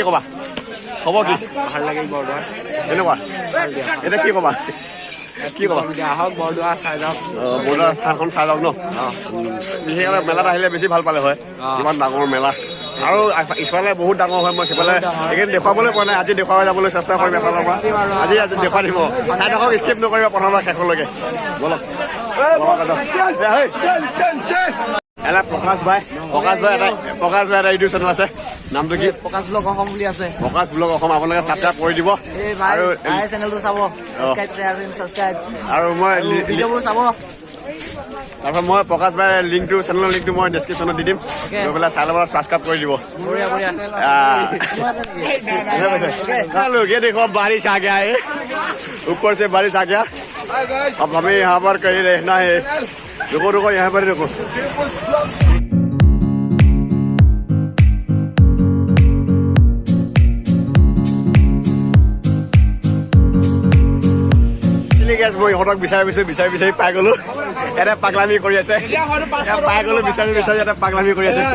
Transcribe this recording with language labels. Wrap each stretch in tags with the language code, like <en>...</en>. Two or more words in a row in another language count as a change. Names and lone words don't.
<as>কবা হ'ব কি ভাল লাগে বৰদোৱা এনেকুৱা এটা কি কবা কি কবা আহক বৰদোৱা চাই যাওক বৰদোৱা স্থানখন চাই যাওক ন বিশেষকৈ মেলাত আহিলে বেছি ভাল পালে হয় ইমান ডাঙৰ মেলা আৰু ইফালে বহুত ডাঙৰ হয় মই সিফালে এইখিনি দেখুৱাবলৈ পোৱা নাই আজি দেখুৱাই যাবলৈ চেষ্টা কৰিম এফালৰ পৰা আজি দেখুৱাই দিব চাই থাকক স্কিপ নকৰিব প্ৰথমবাৰ শেষলৈকে বলক এটা প্ৰকাশ ভাই এটা</as> <en>YouTube channel</en> <as>আছে নামটো কি প্ৰকাশ ব্লগ অসম বুলি আছে প্ৰকাশ ব্লগ অসম আপোনালোকে সাবস্ক্ৰাইব কৰি দিব আৰু চেনেলটো চাব সাবস্ক্ৰাইব আৰু মই ভিডিঅ'বোৰ চাব তাৰপৰা মই প্ৰকাশ ভাই লিংকটো চেনেলৰ লিংকটো মই ডেছক্ৰিপশ্যনত দি দিম গৈ পেলাই চাই ল'ব ছাবস্ক্ৰাইব কৰি দিব</as> <hi>ये देखो बारिश आ गया है ऊपर से बारिश आ गया अब हमें यहाँ पर कहीं रहना है रुको यहाँ पर रुको</hi> <as>মই ইহঁতক বিচাৰি পাই গলো এটা পাগলামি কৰি আছে পাই গলো বিচাৰি এটা পাগলামি কৰি আছে</as>